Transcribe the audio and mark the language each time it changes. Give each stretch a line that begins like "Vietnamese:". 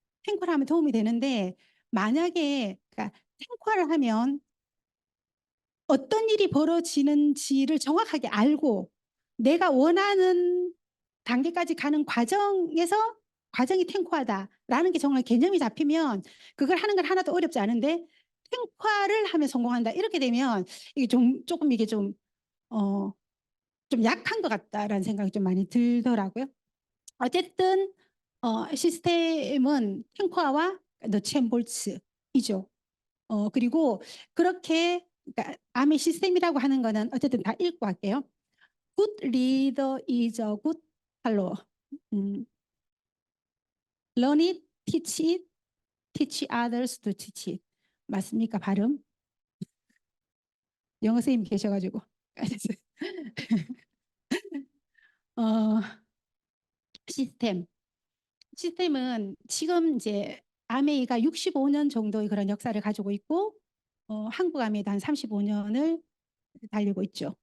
Korean: 탱ኳ를 하면 도움이 되는데 만약에 그러니까 탱과를 하면 어떤 일이 벌어지는지를 정확하게 알고 내가 원하는 단계까지 가는 과정이 탱과다라는 게 정말 개념이 잡히면 그걸 하는 건 하나도 어렵지 않은데 탱과를 하면 성공한다 이렇게 되면 이게 좀 조금 이게 어, 좀 약한 것 같다라는 생각이 좀 많이 들더라고요. 어쨌든 시스템은 탱과와 너치 앤 볼츠이죠. 그리고 그렇게 그러니까 암의 시스템이라고 하는 거는 어쨌든 다 읽고 할게요.
English: Good leader is a good follower. 음, learn it, teach it, teach others to teach it.
Korean: 맞습니까? 발음? 영어 선생님 계셔가지고. 어, 시스템. 시스템은 지금 이제 아메이가 65년 정도의 그런 역사를 가지고 있고 한국 아메이도 한 35년을 달리고 있죠.